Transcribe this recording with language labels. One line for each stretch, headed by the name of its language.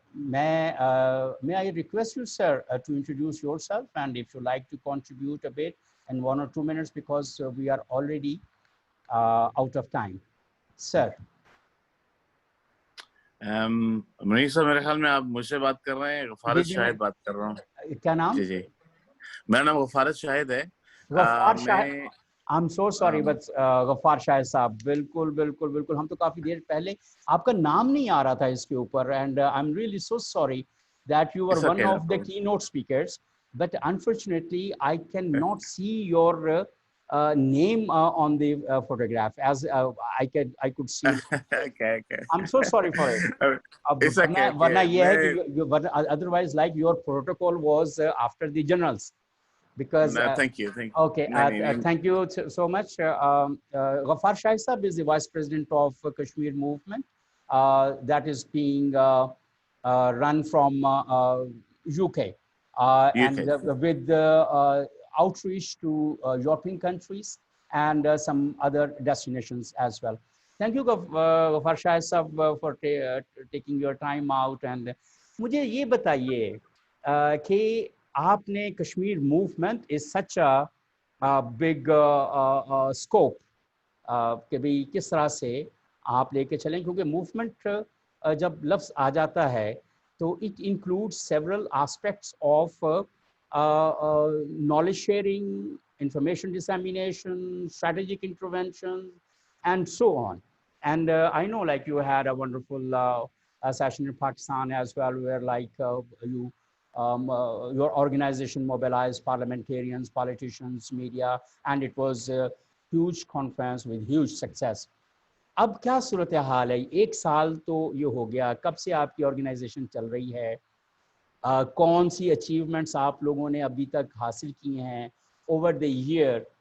English: May I request you, sir, to introduce yourself, and if you like to contribute a bit in 1 or 2 minutes because we are already out of time. Sir.
Urdu: Munir صاحب, میرے خیال میں آپ مجھ سے بات کر رہے ہیں. غفارت شاہد بات کر رہا ہوں. کیا نام؟ جی میرا نام غفارت شاہد ہے.
English: Ghaffar Shahid, I'm so sorry, but Ghaffar Shahid صاحب,
Urdu: بالکل ہم تو کافی دیر پہلے آپ کا نام نہیں آ رہا تھا اس کے اوپر,
English: and I'm really so sorry that you were one of the keynote speakers, but unfortunately I cannot see your name on the photograph as I could see. Okay. I'm so sorry for it. It's okay.
Urdu: Varna ye hai ki
English: otherwise like your protocol was after the generals. Because thank you. Okay, thank you so much. Ghafar Shahid Saab is the Vice President of Kashmir Movement that is being run from UK and with outreach to European countries and some other destinations as well. Thank you, Ghafar Shahid Saab, for taking your time out. And
Urdu: مجھے یہ بتائیے کہ آپ نے Kashmir movement
English: is such a big scope
Urdu: کہ بھئی کس طرح سے آپ لے کے چلیں, کیونکہ موومنٹ جب لفظ آ جاتا ہے تو
English: It include several aspects of knowledge sharing, information dissemination, strategic intervention, and so on. And I know like you had a wonderful session in Pakistan as well, where like your organization mobilized parliamentarians, politicians, media, and it was a huge conference with huge success.
Urdu: اب کیا صورتحال ہے؟ 1 سال تو یہ ہو گیا، کب سے آپ کی آرگنائزیشن چل رہی ہے؟ کون سی اچیومنٹس آپ لوگوں نے ابھی تک حاصل کی ہیں
English: over the year